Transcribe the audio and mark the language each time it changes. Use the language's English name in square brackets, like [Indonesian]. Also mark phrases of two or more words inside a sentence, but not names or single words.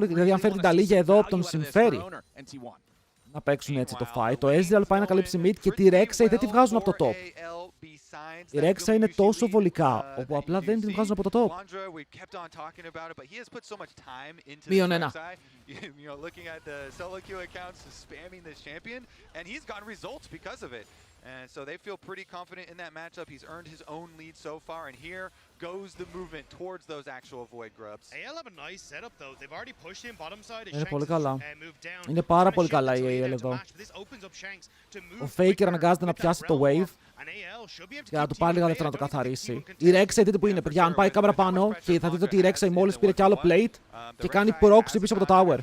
[Greek] Δηλαδή, αν φέρει την ταλίγια εδώ, τον συμφέρει να παίξουν έτσι το fight. Το Ezreal πάει να καλύψει mid και τη Rek'Sai δεν τη βγάζουν από το top. Η Rek'Sai είναι τόσο βολικά, όπου απλά δεν την βγάζουν από το top. Μείον ένα. [English] And so they feel pretty confident in that matchup. He's earned his own lead so far, and here goes the movement towards those actual Void grubs. AL have a nice setup though. They've already pushed in bottom side. [Greek] Είναι πολύ καλά. Είναι πάρα πολύ καλά η AL εδώ. Ο Faker αναγκάζεται να πιάσει το wave για να του πάρει λίγα δεύτερα να το καθαρίσει. Η Rek'Sai δείτε που είναι, παιδιά. Αν πάει η κάμερα πάνω και θα δείτε ότι η Rek'Sai μόλις πήρε κι άλλο plate και κάνει proxy πίσω από το tower.